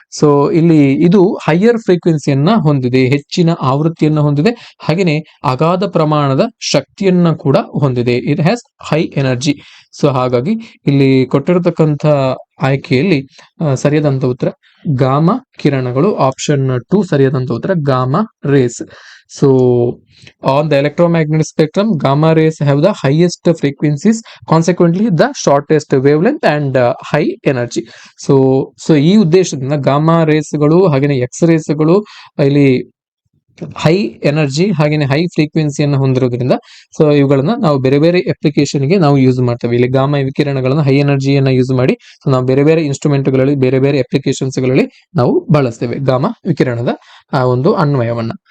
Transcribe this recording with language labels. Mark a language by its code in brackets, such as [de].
[kn] So ಇಲ್ಲಿ ಇದು higher ಫ್ರೀಕ್ವೆನ್ಸಿಯನ್ನ ಹೊಂದಿದೆ, ಹೆಚ್ಚಿನ ಆವೃತ್ತಿಯನ್ನ ಹೊಂದಿದೆ, ಹಾಗೆಯೇ ಅಗಾಧ ಪ್ರಮಾಣದ ಶಕ್ತಿಯನ್ನ ಕೂಡ ಹೊಂದಿದೆ. [en] It has high energy. [kn] So ಹಾಗಾಗಿ ಇಲ್ಲಿ ಕೊಟ್ಟಿರತಕ್ಕಂಥ ಆಯ್ಕೆಯಲ್ಲಿ ಸರಿಯಾದಂತ ಉತ್ತರ ಗಾಮಾ ಕಿರಣಗಳು. ಆಪ್ಷನ್ 2 ಸರಿಯಾದಂತ ಉತ್ತರ gamma race. [en] So on the electromagnetic spectrum, gamma rays have the highest frequencies, consequently the shortest wavelength and high energy. [kn] So ಈ ಉದ್ದೇಶದಿಂದ ಗಾಮಾ ರೇಸ್ಗಳು ಹಾಗೇನೆ ಎಕ್ಸ್ ರೇಸ್ಗಳು ಇಲ್ಲಿ ಹೈ ಎನರ್ಜಿ ಹಾಗೇನೆ ಹೈ ಫ್ರೀಕ್ವೆನ್ಸಿಯನ್ನು ಹೊಂದಿರೋದ್ರಿಂದ ಸೊ ಇವುಗಳನ್ನ ನಾವು ಬೇರೆ ಬೇರೆ ಅಪ್ಲಿಕೇಶನ್ಗೆ ನಾವು ಯೂಸ್ ಮಾಡ್ತೇವೆ. ಇಲ್ಲಿ ಗಾಮಾ ವಿಕಿರಣಗಳನ್ನ ಹೈ ಎನರ್ಜಿಯನ್ನ ಯೂಸ್ ಮಾಡಿ ಸೊ ನಾವು ಬೇರೆ ಬೇರೆ ಇನ್ಸ್ಟ್ರೂಮೆಂಟ್ಗಳಲ್ಲಿ ಬೇರೆ ಬೇರೆ ಅಪ್ಲಿಕೇಶನ್ಸ್ಗಳಲ್ಲಿ ನಾವು ಬಳಸ್ತೇವೆ ಗಾಮಾ ವಿಕಿರಣದ ಒಂದು ಅನ್ವಯವನ್ನ.